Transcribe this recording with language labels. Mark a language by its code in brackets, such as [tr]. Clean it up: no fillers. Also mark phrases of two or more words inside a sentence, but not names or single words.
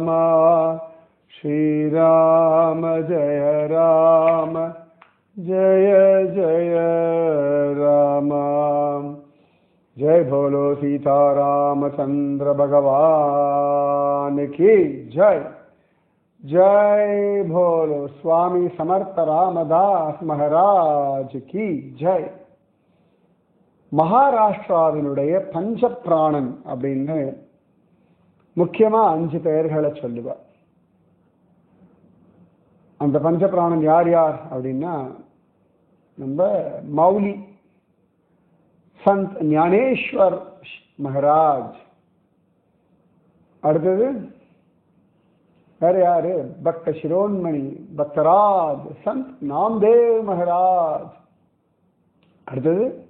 [hi] श्री राम जय राम जय जय राम। जय बोलो सीता रामचंद्र भगवान की जय। जय बोलो स्वामी समर्थ रामदास महाराज की जय। [ta] மகாராஷ்டிராவினுடைய பஞ்சபிராணன் அப்படின்னு முக்கியமா 5 பெயர்களை சொல்லுவார். அந்த பஞ்சபிராணன் யார் யார் அப்படின்னா, நம்ம மௌலி சந்த் ஞானேஸ்வர் மகாராஜ், அடுத்தது வேற யாரு, பக்த சிரோன்மணி பக்தராஜ் சந்த் நாம்தேவ் மகாராஜ், அடுத்தது